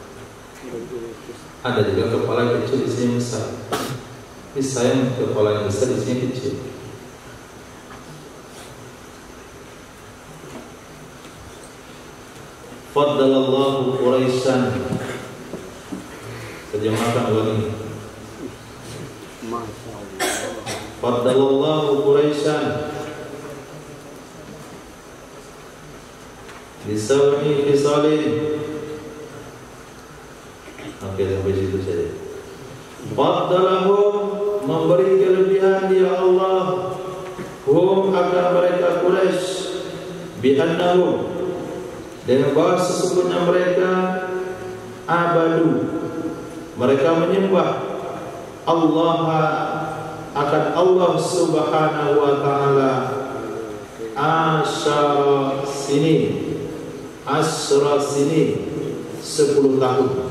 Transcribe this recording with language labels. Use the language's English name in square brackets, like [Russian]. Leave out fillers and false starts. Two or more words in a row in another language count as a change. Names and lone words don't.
[Indonesian] Ada juga kepala kecil isinya besar. Tapi sayang kepala yang besar isinya kecil. [Arabic] فضل الله قريشا. [Indonesian] Terjemahkan ulang ini. [Arabic] فضل الله قريشا بسبع خصال. [Indonesian] Oke, sampai situ saja. Faddalahum, memberi kelebihan dia Allah, hum akan mereka Quraisy, bi'annahum, dengan bahwa sesungguhnya mereka abadu, mereka menyembah Allah, akan Allah [Arabic] سبحانه وتعالى عشر سنين, [Indonesian] 10 tahun.